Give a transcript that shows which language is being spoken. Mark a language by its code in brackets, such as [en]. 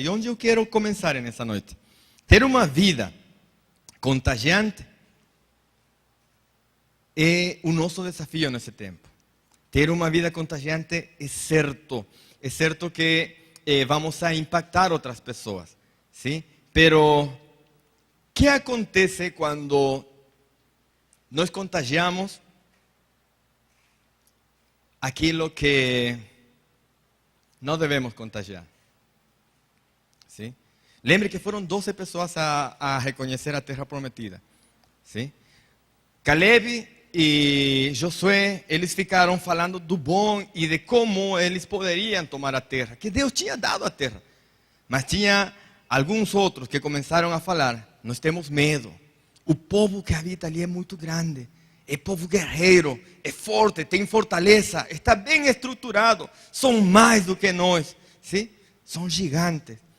[pt] E onde eu quero começar nessa noite? Ter uma vida contagiante é o nosso desafio nesse tempo. Ter uma vida contagiante é certo que vamos a impactar outras pessoas, [es] ¿sí? Pero ¿qué acontece cuando nos contagiamos aquilo que no debemos contagiar? ¿Sí? [pt] Lembre que foram 12 pessoas a reconhecer a terra prometida. [es] ¿Sí? [pt] Caleb e Josué, eles ficaram falando do bom e de como eles poderiam tomar a terra, que Deus tinha dado a terra. Mas tinha alguns outros que começaram a falar: nós temos medo, o povo que habita ali é muito grande, é povo guerreiro, é forte, tem fortaleza, está bem estruturado, são mais do que nós, [es] ¿sí? [pt] São gigantes.